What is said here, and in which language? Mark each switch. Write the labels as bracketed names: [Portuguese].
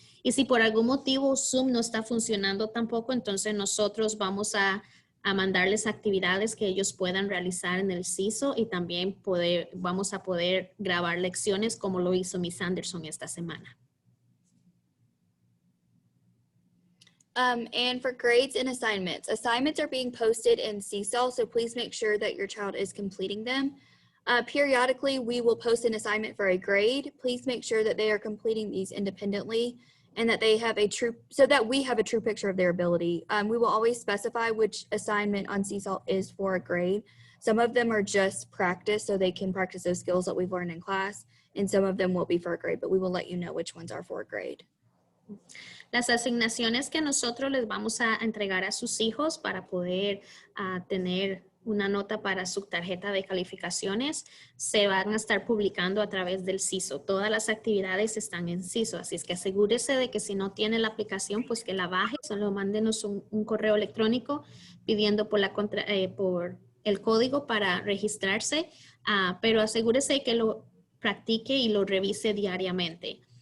[Spanish] Y si por algún motivo Zoom no está funcionando tampoco, entonces nosotros vamos a mandarles actividades que ellos puedan realizar en el CISO y también vamos a poder grabar lecciones como lo hizo Miss Anderson esta semana. [English] And for grades and assignments are being posted in Seesaw, so please make sure that your child is completing them. Periodically, we will post an assignment for a grade. Please make sure that they are completing these independently and that they have so that we have a true picture of their ability. We will always specify which assignment on Seesaw is for a grade. Some of them are just practice, so they can practice those skills that we've learned in class, and some of them will be for a grade, but we will let you know which ones are for a grade. [Spanish] Las asignaciones que nosotros les vamos a entregar a sus hijos para poder tener una nota para su tarjeta de calificaciones, se van a estar publicando a través del CISO. Todas las actividades están en CISO, así es que asegúrese de que si no tiene la aplicación, pues que la baje, solo mándenos un correo electrónico pidiendo por el código para registrarse, pero asegúrese que lo practique y lo revise diariamente.